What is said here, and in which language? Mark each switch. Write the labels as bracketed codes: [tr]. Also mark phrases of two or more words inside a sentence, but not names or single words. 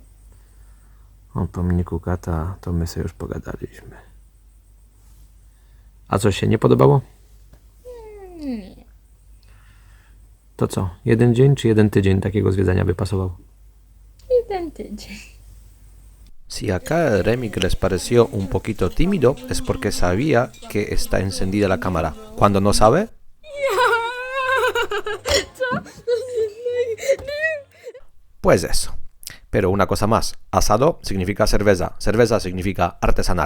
[pl] O pomniku kata to my sobie już pogadaliśmy. A coś się nie podobało? Nie. To co? 1 dzień czy 1 tydzień takiego zwiedzania by pasował? 1 tydzień. [es] Si acá el Remig les pareció un poquito tímido, es porque sabía que está encendida la cámara. Cuando no sabe, pues eso. Pero una cosa más, asado significa cerveza, cerveza significa artesanal.